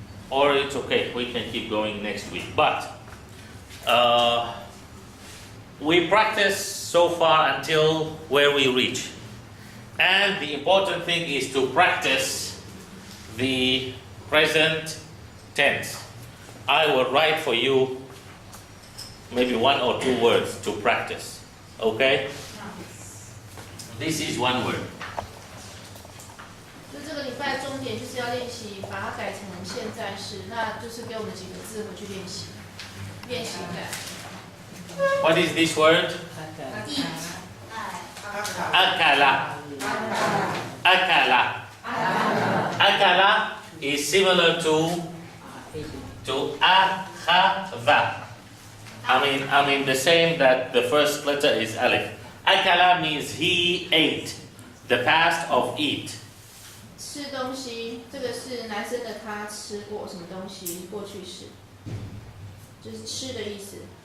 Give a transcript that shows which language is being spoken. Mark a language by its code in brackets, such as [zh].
[en] Or it's okay, we can keep going next week. But, we practice so far until where we reach. And the important thing is to practice the present tense. I will write for you maybe 1 or 2 words to practice. Okay? This is one word. [zh] 就这个礼拜重点就是要练习把它改成现在式，那就是给我们几个字回去练习，练习改。 [en] What is this word? Akala. Akala. Akala is similar to akhadha. I mean the same that the first letter is alif. Akala means he ate. The past of eat. [zh] 吃东西，这个是男生的他吃过什么东西，过去式，就是吃的意思。